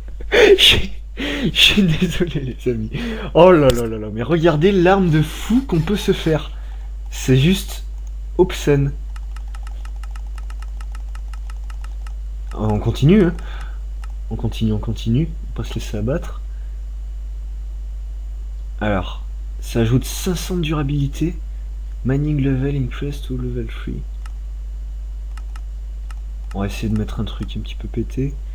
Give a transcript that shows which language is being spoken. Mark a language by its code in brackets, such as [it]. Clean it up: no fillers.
[fr] Je suis désolé les amis. Oh là là là là, mais regardez l'arme de fou qu'on peut se faire. C'est juste obscène. On continue, hein. On continue. On va pas se laisser abattre. Alors, ça ajoute 500 de durabilité. [en] Mining level increase to level 3. [fr] On va essayer de mettre un truc un petit peu pété.